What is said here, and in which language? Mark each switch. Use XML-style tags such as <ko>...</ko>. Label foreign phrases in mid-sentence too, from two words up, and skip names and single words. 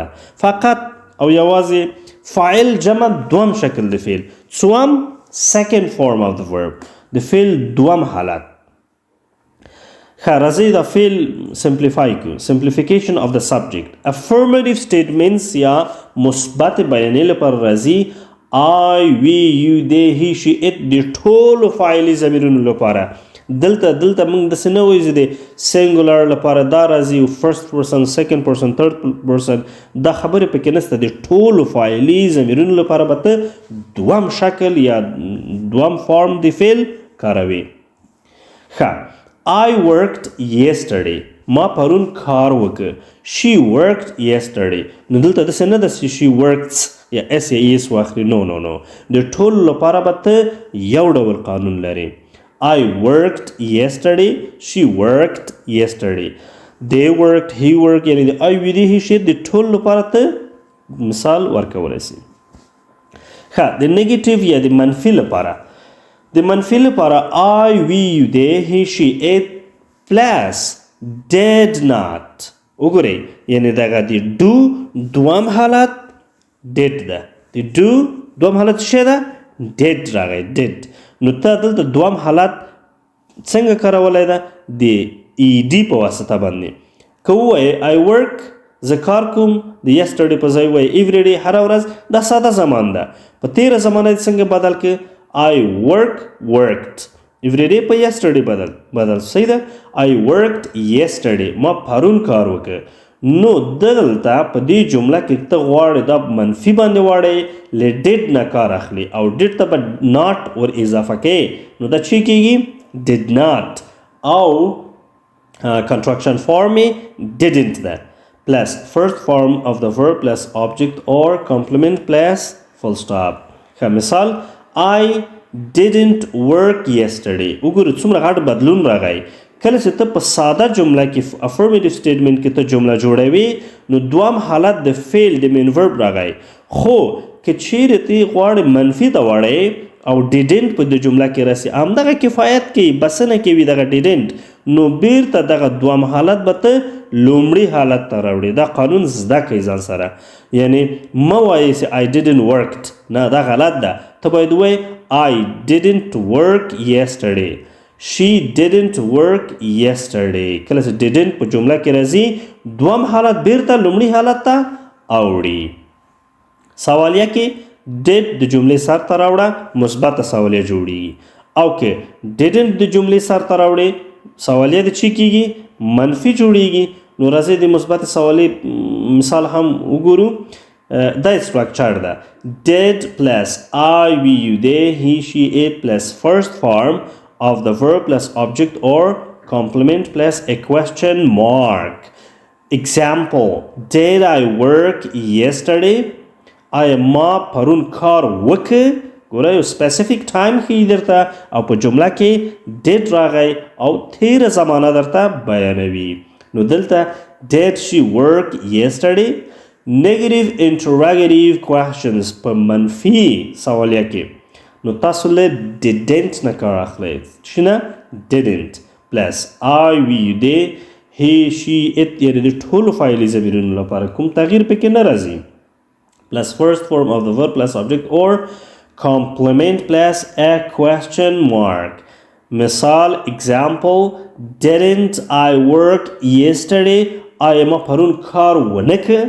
<ps>فقط او یوازې فاعل جمع دوم شکل د فعل، څوم</ps> <en>second form of the verb,</en> <ps>د فعل دوم حالت. ښه راځئ دا فعل سمپلیفای کړو.</ps> <en>simplification of the subject affirmative statements</en> <ps>یا مثبت بیانیې لپاره راځي</ps> <en>I, we, you, they, he, she, it</en> <ps>د ټولو فاعلي ضمیرونو لپاره. دلته موږ داسې نه وایو چې د سینګولر لپاره دا راځي</ps> <en>first person second person third person,</en> <ps>دا خبرې پکې نشته. د ټولو فاعلي ضمیرونو لپاره به ته دوم شکل یا دوم فارم د فعل کاروي. ښه</ps> <en>I worked yesterday</en> <ps>ما پرون کار وکړ.</ps> <en>She worked yesterday</en> <ps>نو دلته داسې نه ده چې</ps> <en>she works</en> <ps>یا اس یا ایس واخلي. نو د ټولو لپاره به ته یو ډول قانون لري.</ps> <en>I worked yesterday she worked yesterday they worked he worked</en> <ps>یعنی د</ps> <en>I we they he she</en> <ps>د ټولو لپاره ته مثال ورکولی شي. ښه د نیګیټیو یا د منفي لپاره، د منفي لپاره</ps> <en>I we you they he she it plus did not.</en> <ps>وګورئ یعنی دغه د ډو دوم حالت did ده، د ډو دوم حالت څه ده؟ did راغی did. نو ته دلته دوم حالت څنګه کارولی ده؟ د ای ډي په واسطه باندې. که ووایې</ps> <en>I work</en> <ps>زه کار کوم، د yesterday په ځای وایې</ps> <en>every day</en> <ps>هره ورځ، دا ساده زمان ده. په تیره زمانه دې څنګه بدل که</ps> <en>I worked every day</en> <ps>په yesterday بدل صحیح ده.</ps> <en>I worked yesterday</en> <ps>ما پرون کار وکړ. نو دلته په دې جمله کې ته غواړې دا منفي باندې واړې له did نه کار اخلي او did ته به not ور اضافه کوې، نو دا چی کېږي</ps> <en>did not</en> <ps>او</ps> <en>contraction form didn't ده plus first form of the verb plus object or complement plus full stop.</en> <ps>ښه مثال</ps> <en>I didn't work yesterday.</en> <ps>وګورئ څومره غټ بدلون راغی. کله چې ته په ساده جمله کې</ps> <en>affirmative statement</en> <ps>کې ته جمله جوړوي نو دوم حالت د فعل د</ps> <en>main verb</en> <ps>راغی. خو که چیرې ته غواړې منفي ته واړې او didn't په د جمله کې راسي، همدغه کفایت کوي، بسنه کوي دغه didn't، نو بیرته دغه دوم حالت به ته لومړي حالت ته راوړي. دا قانون زده کوي ځان سره. یعنی مه وایې چې</ps> <en>I didn't worked،</en> <ps>نه دا غلط ده. ته باید ووایې</ps> <en>I didn't work yesterday she didn't work yesterday.</en> <ps>کله چې didn't په جمله کې راځي دوم حالت بیرته لومړي حالت ته اوړي. سوالیه کې did د جملې سر ته راوړه مثبت سوالیه جوړیږي، او که didn't د جملې سر ته راوړې سوالیه د چی کېږي منفي جوړیږي. نو راځئ د مثبت سوالیې مثال هم وګورو. دا سټرکچر ده</ps> <en>did plus I we you they he she it plus first form of the verb plus object or complement plus a question mark. Example did I work yesterday</en> <ps>آیا ما پرون کار وکړ. ګوره یو</ps> <en>specific time</en> <ps>ښیي درته او په جمله کې did راغی او تیره زمانه درته بیانوي. نو دلته</ps> <en>did she work yesterday. Negative interrogative questions</en> <ps>په منفي سوالیه کې نو تاسو له didn't نه کار اخلئ. چې نه</ps> <en>didn't plus I we you they he she it</en> <ps>یعنې د ټولو فاعلي ضمیرونو لپاره کوم تغییر پکې نه راځي.</ps> <en>plus first form of the verb plus object or complement plus a question mark.</en> <ps>مثال</ps> <en>example didn't I work yesterday</en> <ps>آیا ما پرون کار ونه کړ.</ps>